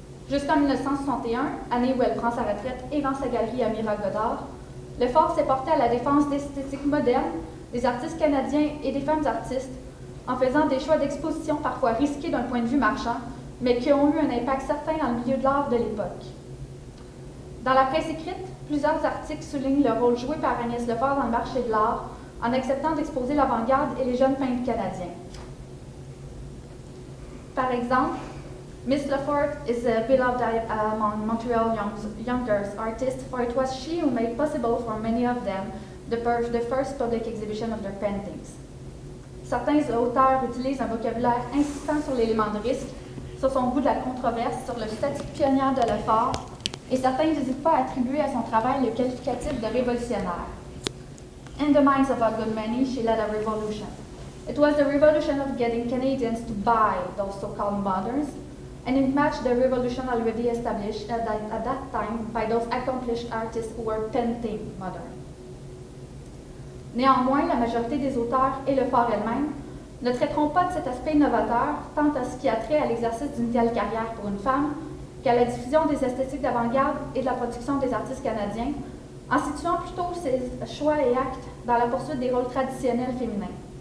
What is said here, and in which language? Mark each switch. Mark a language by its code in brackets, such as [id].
[fr] Jusqu'en 1961, année où elle prend sa retraite et vend sa galerie à Mira Godard, Lefort s'est porté à la défense d'esthétiques modernes, des artistes canadiens et des femmes artistes, en faisant des choix d'exposition parfois risqués d'un point de vue marchand, mais qui ont eu un impact certain dans le milieu de l'art de l'époque. Dans la presse écrite, plusieurs articles soulignent le rôle joué par Agnès Lefort dans le marché de l'art, en acceptant d'exposer l'avant-garde et les jeunes peintres canadiens. Par exemple, [en] Miss Lefort is beloved among Montreal younger artists, for it was she who made possible for many of them the first public exhibition of their paintings. [fr] Certains auteurs utilisent un vocabulaire insistant sur l'élément de risque, sur son goût de la controverse, sur le statut pionnier de Lefort et certains n'hésitent pas à attribuer à son travail le qualificatif de révolutionnaire. [en] In the minds of a good many, she led a revolution. It was the revolution of getting Canadians to buy those so-called moderns, and it matched the revolution already established at that time by those accomplished artists who were painting modern. [fr] Néanmoins, la majorité des auteurs et le fort elle-même ne traiteront pas de cet aspect novateur tant à ce qui a trait à l'exercice d'une telle carrière pour une femme qu'à la diffusion des esthétiques d'avant-garde et de la production des artistes canadiens, en situant plutôt ses choix et actes dans la poursuite des rôles traditionnels féminins.